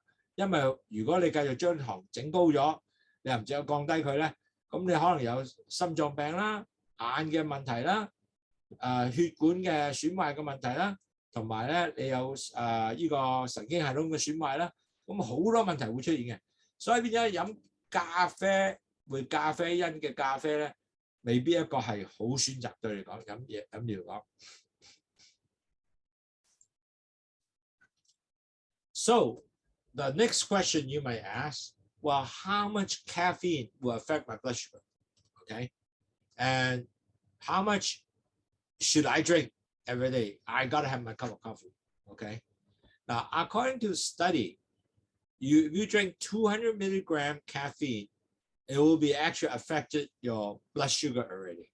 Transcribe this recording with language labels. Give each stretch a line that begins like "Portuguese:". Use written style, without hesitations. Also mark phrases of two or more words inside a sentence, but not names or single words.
Cantonese: 因為如果你繼續將糖整高咗，你又唔只有降低佢咧，咁你可能有心臟病啦、眼嘅問題啦、血管嘅損壞嘅問題啦，同埋咧你有呢個神經系統嘅損壞啦，咁好多問題會出現嘅。所以變咗飲咖啡會咖啡因嘅咖啡咧，未必一個係好選擇對你嚟講飲嘢嚟講。
English: So the next question you may ask, well, how much caffeine will affect my blood sugar? Okay, and how much should I drink every day? I gotta have my cup of coffee. Okay, now according to study, if you drink 200 milligram caffeine, it will be actually affected your blood sugar already.